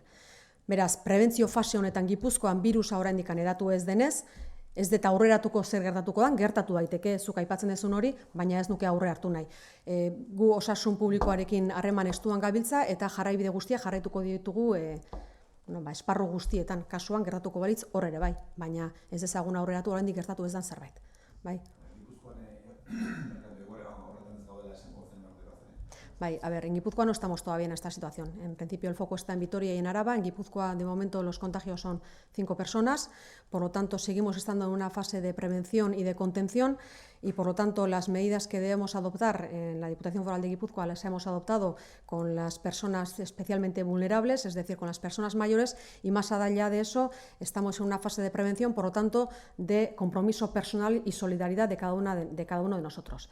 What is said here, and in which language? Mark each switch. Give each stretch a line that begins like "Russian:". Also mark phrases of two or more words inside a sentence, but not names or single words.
Basque: Beraz, prebentzio fase honetan Gipuzkoan birusa oraindik eratu ez denez, ez deta aurreratuko zer gertatuko dan, gertatu daiteke, zuk aipatzen dezun hori, baina ez nuke aurre hartu nahi. Gu osasun publikoarekin harreman estuan gabiltza eta jarraibide guztia jarraituko ditugu esparru guztietan, kasuan gertatuko balitz hor ere bai, baina ez dezagun aurreratu oraindik gertatu ez dan zerbait. Bai.
Spanish: A ver, en Guipúzcoa no estamos todavía en esta situación. En principio el foco está en Vitoria y en Araba. En Guipúzcoa, de momento, los contagios son 5 personas. Por lo tanto, seguimos estando en una fase de prevención y de contención y, por lo tanto, las medidas que debemos adoptar en la Diputación Foral de Guipúzcoa las hemos adoptado con las personas especialmente vulnerables, es decir, con las personas mayores, y más allá de eso estamos en una fase de prevención, por lo tanto, de compromiso personal y solidaridad de cada uno de nosotros.